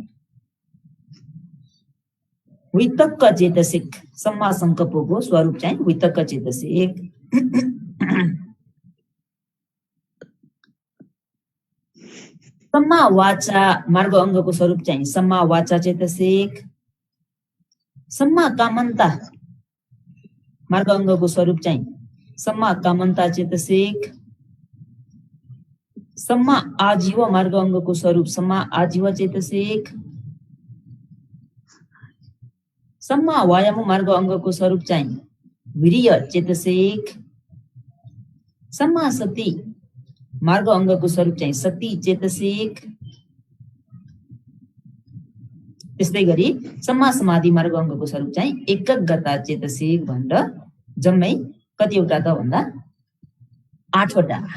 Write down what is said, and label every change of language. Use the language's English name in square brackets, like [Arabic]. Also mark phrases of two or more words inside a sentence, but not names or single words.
[Pali] वितक्क चेतसिक सम्मा संकल्पको [Nepali] स्वरूप चाहिँ [Pali] वितक्क चेतसिक। सम्मा वाचा [Nepali] मार्ग अङ्गको स्वरूप चाहिँ [Pali] सम्मा वाचा चेतसिक। सम्मा कामन्ता [Nepali] मार्ग अङ्गको स्वरूप चाहिँ [Pali] सम्मा कामन्ता चेतसिक। सम्मा आजीव [Nepali] मार्ग अङ्गको स्वरूप [Pali] सम्मा आजीव चेतसिक। सम्मा वायाम [Nepali] मार्ग अङ्गको स्वरूप चाहिँ [Pali] वीर्य चेतसिक। सम्मा सती [Nepali] मार्ग अङ्गको स्वरूप चाहिँ [Pali] सती चेतसिक। [Nepali] त्यस्तै गरी [Pali] सम्मा समाधि [Nepali] मार्ग अङ्गको स्वरूप चाहिँ [Pali] एकग्रता चेतसिक [Nepali] भनेर जम्मै कतिवटा त भन्दा 8वटा।